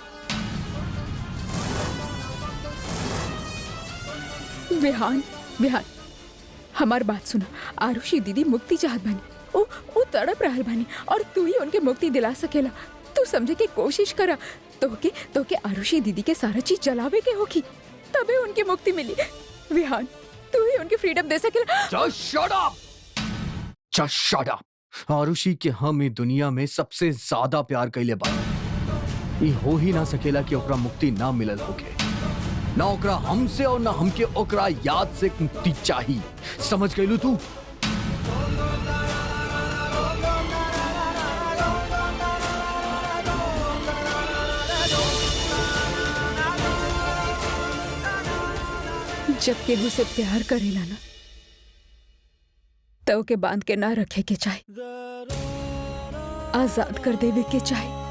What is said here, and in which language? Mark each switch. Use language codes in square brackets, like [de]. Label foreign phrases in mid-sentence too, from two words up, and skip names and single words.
[bho] विहान, विहान, हमार बात सुना। आरुषि दीदी मुक्ति चाहत बानी। वो तड़प रहल बानी और तू ही उनके मुक्ति दिला सकेला। तू समझे की कोशिश करा। तो के आरुषि दीदी के सारा चीज जलावे के होगी, तबे उनकी मुक्ति मिली। विहान, तू ही उनकी फ्रीडम दे सकेला। [en] Just shut up! Just shut up! [bho] आरुषि के हम ई दुनिया में सबसे ज्यादा प्यार कैले बा। ई हो ही ना सकेला कि ओकरा मुक्ति ना मिलल होके। ना ओकरा हमसे और ना हमके ओकरा याद से मुक्ति चाहिए। समझ गइलू तू? जब केहू से प्यार करेला ना, तो के बांध के ना रखे के चाहे, आजाद कर देवे के चाहे।